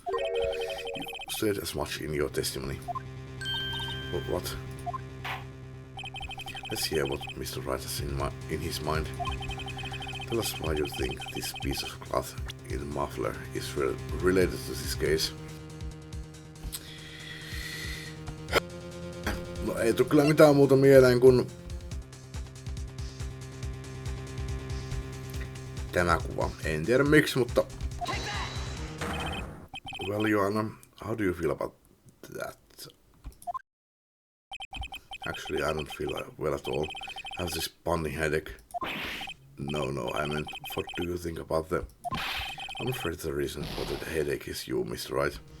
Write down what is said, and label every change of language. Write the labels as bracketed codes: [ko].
[en] You said as much in your testimony. But what? Let's hear what Mr. Wright has in his mind. Tell us why you think this piece of cloth in the muffler is related to this case. [fi] No ei tule kyllä mitään muuta mieleen kuin tämä kuva. En tiedä miksi, mutta... [en] Well, Joanna, how do you feel about that? Actually, I don't feel well at all. I have this pounding headache. No, I meant, what do you think about the... I'm afraid the reason for the headache is you, Mr. Wright.